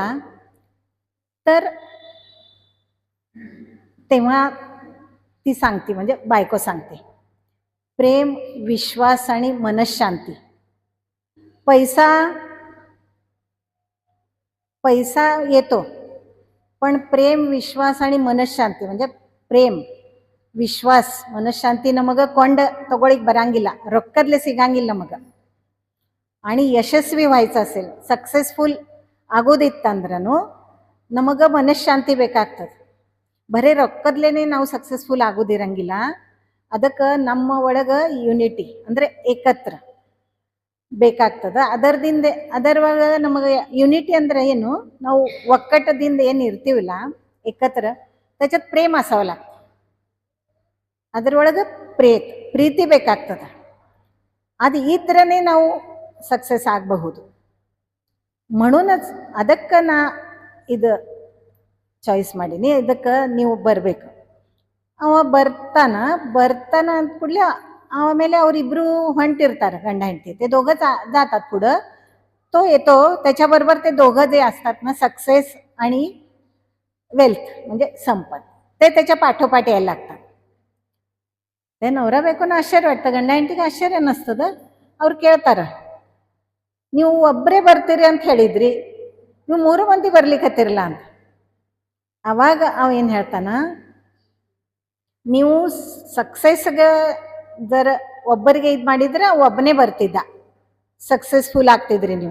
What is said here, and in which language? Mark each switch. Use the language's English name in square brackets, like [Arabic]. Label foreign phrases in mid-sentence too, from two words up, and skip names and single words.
[Marathi] तर तेव्हा ती सांगते, म्हणजे बायको सांगते, प्रेम, विश्वास आणि मनशांती. पैसा पैसा येतो, पण प्रेम, विश्वास आणि मनशांती, म्हणजे [Kannada] ಪ್ರೇಮ್, ವಿಶ್ವಾಸ್, ಮನಃಶಾಂತಿ ನಮಗೆ ಕೊಂಡ ತಗೊಳಿಕ್ ಬರಂಗಿಲ್ಲ, ರೊಕ್ಕದ್ಲೆ ಸಿಗಂಗಿಲ್ಲ ನಮಗ. आणि ಯಶಸ್ವಿ [Marathi] व्हायचं असेल, सक्सेसफुल [Kannada] ಆಗೋದಿತ್ತಂದ್ರೂ ನಮಗೆ ಮನಃಶಾಂತಿ ಬೇಕಾಗ್ತದೆ. ಬರೀ ರೊಕ್ಕದ್ಲೇನೆ ನಾವು ಸಕ್ಸಸ್ಫುಲ್ ಆಗೋದಿರಂಗಿಲ್ಲ. ಅದಕ್ಕೆ ನಮ್ಮ ಒಳಗೆ ಯೂನಿಟಿ ಅಂದರೆ ಏಕತ್ರ ಬೇಕಾಗ್ತದೆ. ಅದರೊಳಗೆ ನಮಗೆ ಯೂನಿಟಿ ಅಂದ್ರೆ ಏನು, ನಾವು ಒಕ್ಕಟ್ಟದಿಂದ ಏನು ಇರ್ತೀವಲ್ಲ ಏಕತ್ರ, [Marathi] त्याच्यात प्रेम असावं लागतं. [Kannada] ಅದರೊಳಗೆ ಪ್ರೀತಿ ಬೇಕಾಗ್ತದೆ. ಅದು ಈ ಥರನೇ ನಾವು ಸಕ್ಸಸ್ ಆಗಬಹುದು. म्हणूनच ಅದಕ್ಕೆ ನಾ ಇದು ಚಾಯ್ಸ್ ಮಾಡೀನಿ, ಇದಕ್ಕೆ ನೀವು ಬರಬೇಕು. ಅವ ಬರ್ತಾನ ಅಂದ ಕೂಡಲೇ ಆಮೇಲೆ ಅವರಿಬ್ರು ಹೊಂಟಿರ್ತಾರೆ, गंड ಹೆಂಡತಿ. [Marathi] ते दोघं जातात पुढं. तो येतो, त्याच्याबरोबर ते दोघं जे असतात ना, सक्सेस आणि वेल्थ म्हणजे संपत, ते त्याच्या पाठोपाठ यायला लागतात. ते नवरा बायकोना ಆಶ್ಚರ್ಯ वाटतं, [Kannada] ಗಂಡ ಹೆಂಡತಿಗೆ ಆಶ್ಚರ್ಯ ಅನ್ನಿಸ್ತದ. ಅವ್ರು ಕೇಳ್ತಾರ, ನೀವು ಒಬ್ಬರೇ ಬರ್ತೀರಿ ಅಂತ ಹೇಳಿದ್ರಿ, ನೀವು 3 ಮಂದಿ ಬರ್ಲಿಕ್ಕತ್ತಿರಲ್ಲ ಅಂತ. ಅವಾಗ ಅವ ಏನು ಹೇಳ್ತಾನ, ನೀವು ಸಕ್ಸಸ್ಗೆ ಜರ ಒಬ್ಬರಿಗೆ ಇದು ಮಾಡಿದ್ರೆ ಒಬ್ಬನೇ ಬರ್ತಿದ್ದ, ಸಕ್ಸಸ್ಫುಲ್ ಆಗ್ತಿದ್ರಿ ನೀವು.